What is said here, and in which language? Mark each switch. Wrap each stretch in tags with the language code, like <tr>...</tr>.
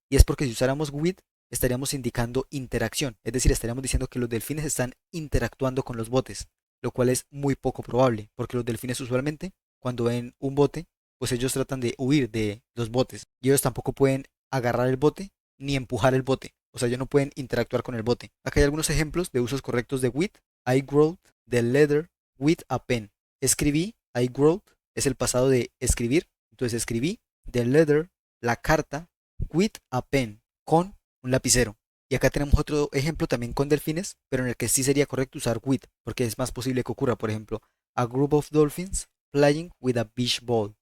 <es>Y es porque si usáramos with, estaríamos indicando interacción, es decir, estaríamos diciendo que los delfines están interactuando con los botes, lo cual es muy poco probable, porque los delfines usualmente, cuando ven un bote, pues ellos tratan de huir de los botes y ellos tampoco pueden agarrar el bote ni empujar el bote. O sea, ellos no pueden interactuar con el bote. Acá hay algunos ejemplos de usos correctos de with.</es> <en>I wrote the letter with a pen.</en> <es>Escribí,</es> <en>I wrote,</en> <es>es el pasado de escribir. Entonces escribí</es> <en>the letter,</en> <es>la carta,</es> <en>with a pen,</en> <es>con un lapicero. Y acá tenemos otro ejemplo también con delfines, pero en el que sí sería correcto usar with, porque es más posible que ocurra, por ejemplo,</es> <en>a group of dolphins playing with a beach ball.</en>